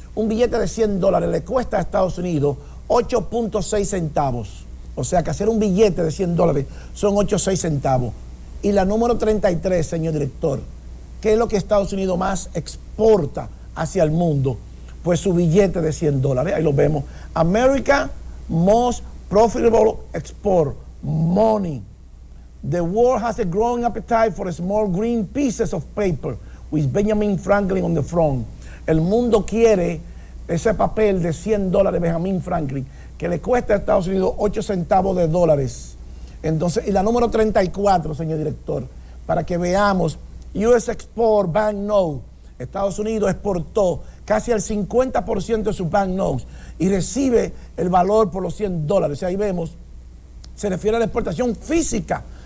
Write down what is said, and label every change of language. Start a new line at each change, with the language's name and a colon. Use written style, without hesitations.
Spanish: Un billete de $100 le cuesta a Estados Unidos 8.6 centavos. O sea que hacer un billete de $100 son 8.6 centavos. Y la número 33, señor director, ¿qué es lo que Estados Unidos más exporta hacia el mundo? Pues su billete de $100. Ahí lo vemos.
English: America most profitable export money. The world has a growing appetite for small green pieces of paper with Benjamin Franklin on the front.
Spanish: El mundo quiere ese papel de $100 de Benjamin Franklin que le cuesta a Estados Unidos 8 centavos de dólares. Entonces, y la número 34, señor director, para que veamos, US Export Bank Note. Estados Unidos exportó casi el 50% de sus bank notes y recibe el valor por los $100. O sea, ahí vemos, se refiere a la exportación física